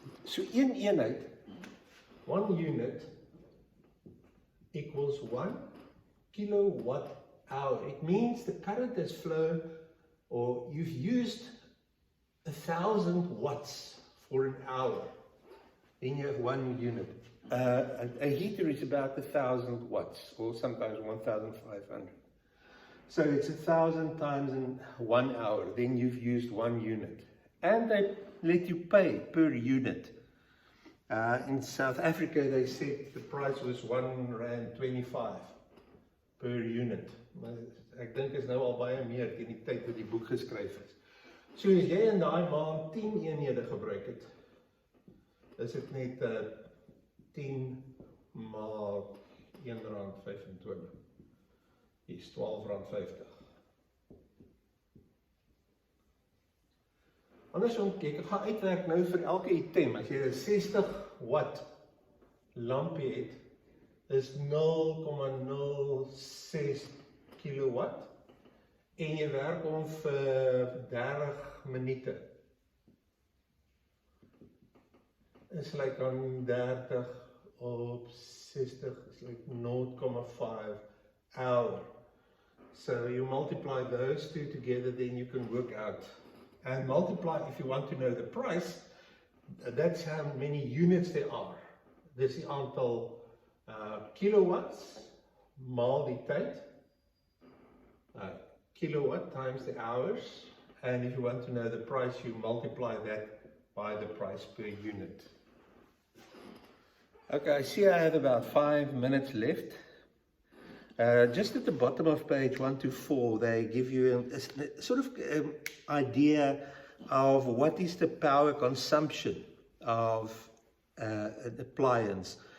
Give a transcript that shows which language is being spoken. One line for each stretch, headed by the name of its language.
English: So
Afrikaans: een eenheid,
English: 1 unit equals 1 kilowatt hour. It means the current has flown, or you've used 1,000 watts for an hour in your 1 unit. A heater is about 1,000 watts, or sometimes 1,500. So it's 1,000 times in 1 hour, then you've used 1 unit. And they let you pay per unit. In South Africa, they said the price was R1.25 per unit.
Afrikaans: Maar ek dink is nou al baie meer teen die tyd wat die boek geskryf is. So as jy in daai maand 10 eenhede gebruik het, is dit net 10 maal R1.25. Hier is R12.50. Andersom, ek gaan uitwerk nou vir elke item. As jy 'n 60 watt lampie het, is 0,06 kilowatt en jy werk hom vir 30 minute. Is like aan 30 op 60 is like 0,5 hour.
English: So you multiply those two together, then you can work out. And multiply, if you want to know the price, that's how many units there are.
Afrikaans: Dis die aantal kilowatts maal die tyd.
English: Kilowatt times the hours. And if you want to know the price, you multiply that by the price per unit. Okay, I see I have about 5 minutes left. Just at the bottom of page 1 to 4, they give you a sort of idea of what is the power consumption of an appliance.